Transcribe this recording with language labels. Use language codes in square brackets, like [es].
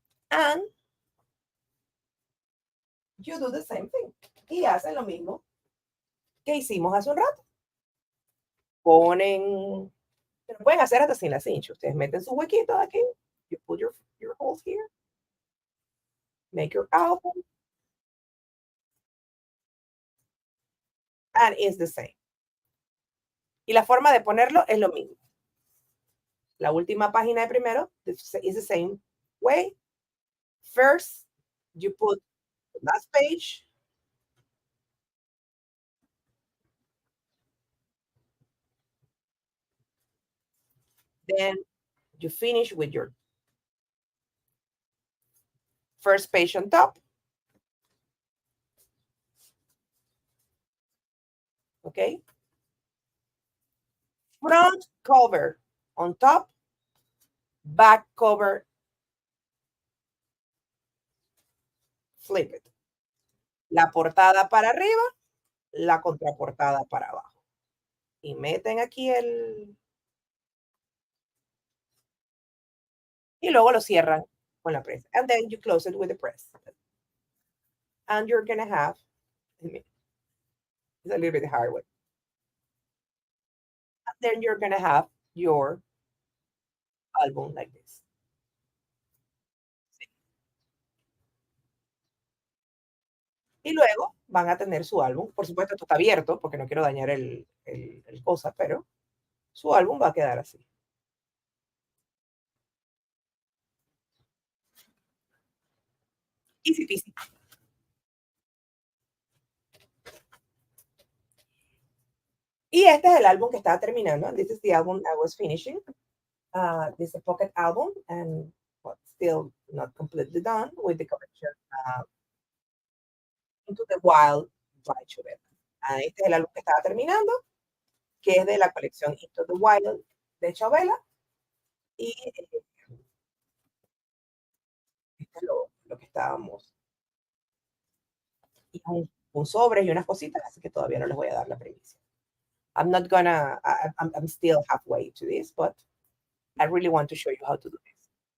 [en] And you do the same thing. [es] Y hacen lo mismo que hicimos hace un rato. Ponen, lo pueden hacer hasta sin la cinch. Ustedes meten sus huequitos aquí. [en] You put your holes here. Make your album. And it's the same. [es] Y la forma de ponerlo es lo mismo. La última página de primero [en] is the same way. First, you put the last page. Then you finish with your first page on top. Okay. Front cover on top, back cover, flip it. [es] La portada para arriba, la contraportada para abajo. Y meten aquí el... Y luego lo cierran con la press. [en] And then you close it with the press. And you're going to have... It's a little bit hard way. And then you're going to have your album like this. [es] Y luego van a tener su álbum. Por supuesto, esto está abierto porque no quiero dañar el cosa, pero su álbum va a quedar así. [en] Easy peasy. [es] Y este es el álbum que estaba terminando. [en] This is the album I was finishing. This is a pocket album and well, still not completely done with the collection Into the Wild by Chubet. [es] Este es el álbum que estaba terminando, que es de la colección Into the Wild de Chabela. Y este es lo que estábamos. Y un sobre y unas cositas, así que todavía no les voy a dar la primicia. [en] I'm not gonna, I'm still halfway to this, but I really want to show you how to do this.